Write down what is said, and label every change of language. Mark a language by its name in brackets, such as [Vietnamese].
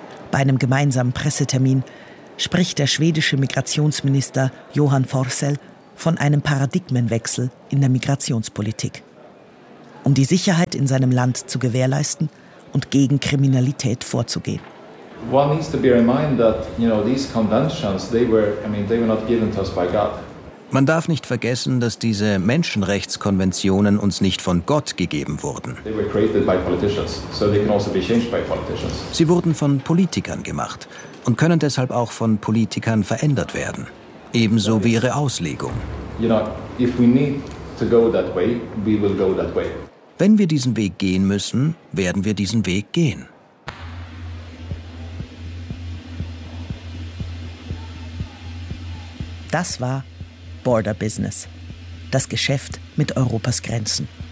[German] Bei einem gemeinsamen Pressetermin spricht der schwedische Migrationsminister Johan Forssell von einem Paradigmenwechsel in der Migrationspolitik. Um die Sicherheit in seinem Land zu gewährleisten und gegen Kriminalität vorzugehen. [English] One needs to bear in mind that, you know, these conventions, they were not given to us by God. [German] Man darf nicht vergessen, dass diese Menschenrechtskonventionen uns nicht von Gott gegeben wurden. [English] They were created by politicians, so they can also be changed by politicians. [German] Sie wurden von Politikern gemacht und können deshalb auch von Politikern verändert werden. Ebenso wie ihre Auslegung. [English] You know, if we need to go that way, we will go that way. [German] Wenn wir diesen Weg gehen müssen, werden wir diesen Weg gehen. Das war Border Business, das Geschäft mit Europas Grenzen.